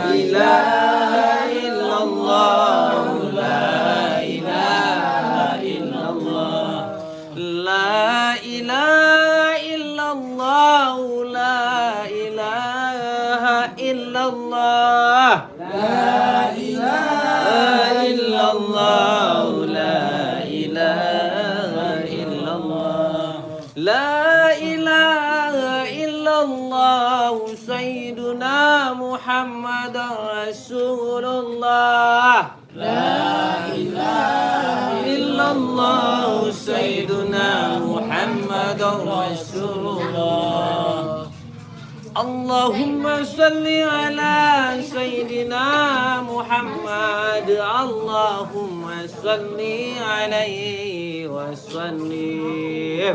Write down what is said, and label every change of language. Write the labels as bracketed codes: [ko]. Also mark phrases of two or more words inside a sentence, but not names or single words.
[ar] إله إلا الله لا إله إلا الله لا إله إلا الله لا إله إلا الله لا إله إلا الله لا لا إله إلا الله سيدنا محمد رسول الله. لا إله إلا الله سيدنا محمد رسول الله. اللهم صل على سيدنا محمد. اللهم صل عليه وسلم.